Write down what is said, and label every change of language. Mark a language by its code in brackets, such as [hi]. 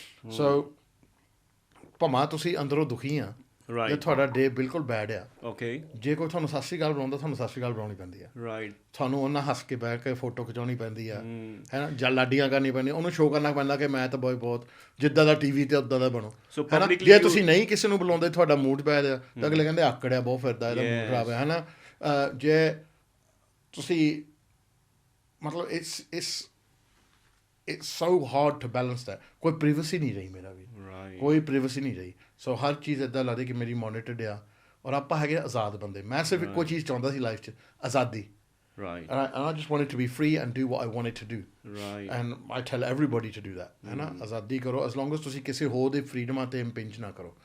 [pa] ਸੋ ਭਾਵੇਂ ਤੁਸੀਂ ਅੰਦਰੋਂ ਦੁਖੀ ਆ, ਜੇ ਤੁਹਾਡਾ ਡੇ ਬਿਲਕੁਲ ਬੈਡ ਆ, ਜੇ ਕੋਈ ਤੁਹਾਨੂੰ ਸਤਿ ਸ਼੍ਰੀ ਅਕਾਲ ਬੁਲਾਉਂਦਾ, ਤੁਹਾਨੂੰ ਸਤਿ ਸ਼੍ਰੀ ਅਕਾਲ ਬੁਲਾਉਣੀ ਪੈਂਦੀ ਆ. ਤੁਹਾਨੂੰ ਉਹਨਾਂ ਹੱਸ ਕੇ ਬੈਠ ਕੇ ਫੋਟੋ ਖਿਚਾਉਣੀ ਪੈਂਦੀ ਆ, ਹੈ ਨਾ, ਜਾਂ ਲਾਡੀਆਂ ਕਰਨੀ ਪੈਂਦੀਆਂ, ਉਹਨੂੰ ਸ਼ੋਅ ਕਰਨਾ ਪੈਂਦਾ ਕਿ ਮੈਂ ਤਾਂ ਬਹੁਤ ਜਿੱਦਾਂ ਦਾ TV ਤੇ ਉੱਦਾਂ ਦਾ ਬਣੋ, ਹੈ ਨਾ. ਜੇ ਤੁਸੀਂ ਨਹੀਂ ਕਿਸੇ ਨੂੰ ਬੁਲਾਉਂਦੇ, ਤੁਹਾਡਾ ਮੂਡ ਬੈਡ ਆ, ਤਾਂ ਅਗਲੇ ਕਹਿੰਦੇ ਆਕੜਿਆ ਬਹੁਤ ਫਿਰਦਾ, ਇਹਦਾ ਮੂਡ ਖਰਾਬ ਹੈ ਨਾ. ਜੇ ਤੁਸੀਂ ਮਤਲਬ [en] it's so hard to balance that. [pa] ਕੋਈ ਪ੍ਰਾਈਵੇਸੀ ਨਹੀਂ ਰਹੀ ਮੇਰਾ ਵੀ, ਕੋਈ ਪ੍ਰਾਈਵੇਸੀ ਨਹੀਂ ਰਹੀ. ਸੋ ਹਰ ਚੀਜ਼ ਇੱਦਾਂ ਲੱਗਦੀ ਕਿ ਮੇਰੀ ਮੋਨੀਟਰਡ ਆ, ਔਰ ਆਪਾਂ ਹੈਗੇ ਆਜ਼ਾਦ ਬੰਦੇ. ਮੈਂ ਸਿਰਫ ਇੱਕੋ ਚੀਜ਼ ਚਾਹੁੰਦਾ ਸੀ ਲਾਈਫ 'ਚ, ਆਜ਼ਾਦੀ. [en] And I just wanted to be free and do what I wanted to do. And I tell everybody to do that. [pa] ਹੈ ਨਾ, ਆਜ਼ਾਦੀ ਕਰੋ, [en] as long as [pa] ਤੁਸੀਂ ਕਿਸੇ ਹੋਰ ਦੇ ਫਰੀਡਮਾਂ 'ਤੇ ਇੰਪਿੰਜ ਨਾ ਕਰੋ.